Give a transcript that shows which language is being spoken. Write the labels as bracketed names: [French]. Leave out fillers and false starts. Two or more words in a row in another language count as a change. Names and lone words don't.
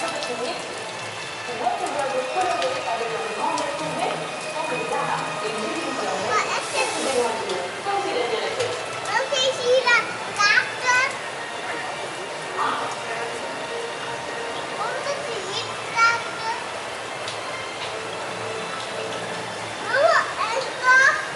[French] finir, tu vois tes oiseaux colorés avec leurs grands bec courbés sont des haras et ils utilisent leur bec pour casser des noyaux, comme si de rien n'était. [Dutch] Oké, zie je dat water? Komt het hier water? Oh, en toch?